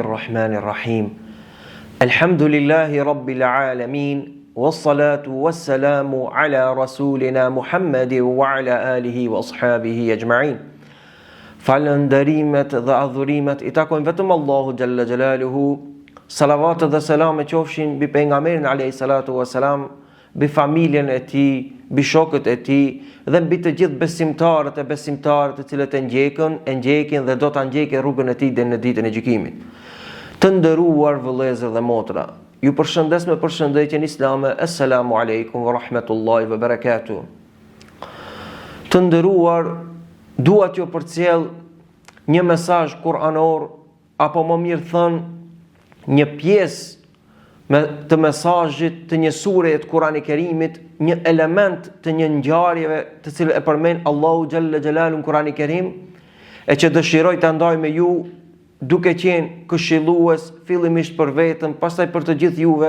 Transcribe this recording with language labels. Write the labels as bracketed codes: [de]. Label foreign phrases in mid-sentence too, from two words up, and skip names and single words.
[ar] الرحمن الرحيم الحمد لله رب العالمين والصلاة والسلام على رسولنا محمد وعلى آله وأصحابه أجمعين [sq] Falënderimet dhe adhurimet I takojnë vetëm Allahu Gjalla Gjalaluhu. Salavat dhe selam e qofshin bi pejgamberin [ar] عليه الصلاة والسلام, [sq] bi familjen e tij, bi shokët e tij dhe mbi të gjithë besimtarët e besimtarët të cilët e ndjekin dhe do ta ndjekin rrugën e tij deri në ditën e gjykimit. Të nderuar vëllezër dhe motra, ju përshëndes me përshëndetjen islame. [ar] السلام عليكم ورحمة الله وبركاته. [sq] Të nderuar, dua t'ju përcjell një mesazh kuranor, apo më mirë thënë një pjesë të mesazhit të një sure të Kurani Kerimit, një element të një ngjarjeve të cilën e përmend Allahu [ar] جل جلاله [sq] në Kurani Kerim, e që dëshiroj të ndaj me ju duke qenë këshillues fillimisht për veten, pastaj për të gjithë juve.